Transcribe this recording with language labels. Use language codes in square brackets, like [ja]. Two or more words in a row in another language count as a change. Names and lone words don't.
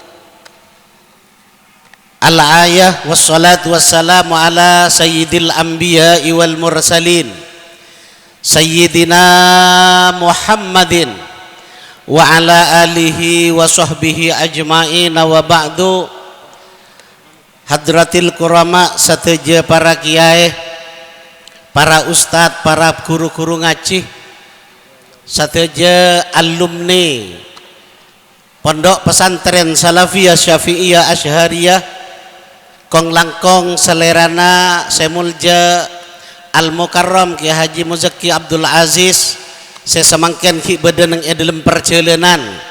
[ar] الآية والصلاة والسلام على سيد الأنبياء والمرسلين سيدنا محمد وعلى آله وصحبه أجمعين وبعد. حضرات الكرام [mad] sateja para kiai, para ustad, para guru-guru ngaji, sateja alumni Pondok Pesantren Salafiyah Syafi'iyah Asyhariyah kong langkong selerana semulja Al-Mukarram Ki Haji Muzaki Abdul Aziz sesemangken ki bedeneng [id] dalam perjalanan.